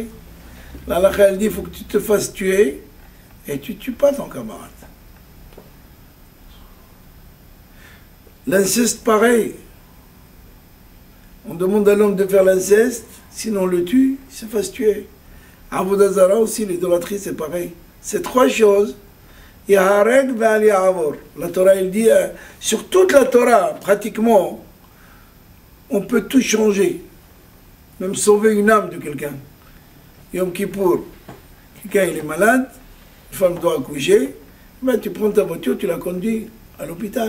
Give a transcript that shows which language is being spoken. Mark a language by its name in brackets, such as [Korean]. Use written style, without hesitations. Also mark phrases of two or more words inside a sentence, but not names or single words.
[French] L'Allah elle dit il faut que tu te fasses tuer et tu ne tues pas ton camarade. L'inceste, pareil. On demande à l'homme de faire l'inceste, sinon on le tue, il se fasse tuer. Avodazara aussi, l'idolâtrie, c'est pareil. C'est trois choses. [Hebrew] ייהרג ואל יעבור. [French] La Torah, elle dit, sur toute la Torah, pratiquement, on peut tout changer. Même sauver une âme de quelqu'un. Yom Kippour, quelqu'un il est malade, une femme doit accoucher, ben, tu prends ta voiture, tu la conduis à l'hôpital.